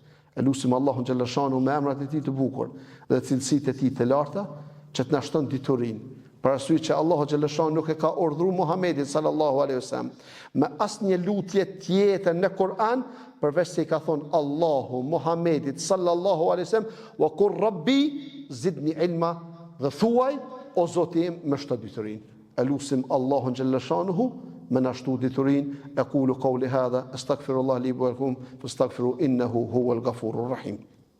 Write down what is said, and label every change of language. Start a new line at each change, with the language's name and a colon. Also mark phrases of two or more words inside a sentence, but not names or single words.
Albanian: Lutim Allahun xhallashanuhu me emrat e tij të bukur dhe cilësitë e tij të larta që të na shton diturinë. Për arsye që Allahu xhallashanuhu nuk e ka urdhëruar Muhamedit
Arabic: صلى الله عليه وسلم
Albanian: me asnjë lutje tjetër në Kur'an përveç se i ka thonë Allahu Muhamedit
Arabic: صلى الله عليه وسلم وقل رب زدني علما,
Albanian: dhe thuaj o Zoti im më shto diturinë. Elusim Allahun xhallashanuhu me na shtu diturinë.
Arabic: أقول قولي هذا أستغفر الله لي ولكم فاستغفروه إنه هو الغفور الرحيم.